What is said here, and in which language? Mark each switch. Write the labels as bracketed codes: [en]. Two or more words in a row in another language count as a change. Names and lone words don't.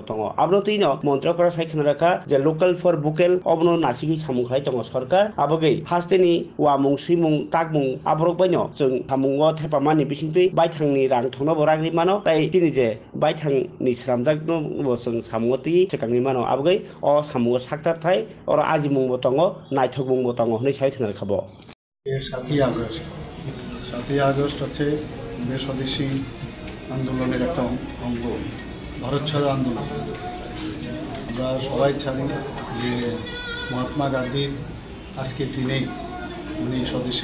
[trp] दङ आबनो तिनो मन्त्रिफोरा सायखना राखा जे [en] local for vocal [trp] अबनो नासिगि सामुखाय दङ सरकार आबगै हास्टेनि वामुं सिमुं ताकमुं आबरक बायनो जों सामुंगो थेपामानि बिसिंतै बायथांनि रां थंनो बरागनि मानो ताई तिनि जे बायथांनि स्नामजाक नो जों सामुंगति सेकांनि मानो आबगै अ सामुंगो साक्टार थाय और आजिमुंबो दङ नायथकमुंबो दङ होनै सायखना राखाबो [bn] 7ই আগস্ট 7ই আগস্ট হচ্ছে আমাদের স্বদেশী আন্দোলনের একটা অঙ্গ ভারত ছাড়ো আন্দোলন আমরা সবাই জানি যে মহাত্মা গান্ধীর আজকের দিনেই উনি স্বদেশী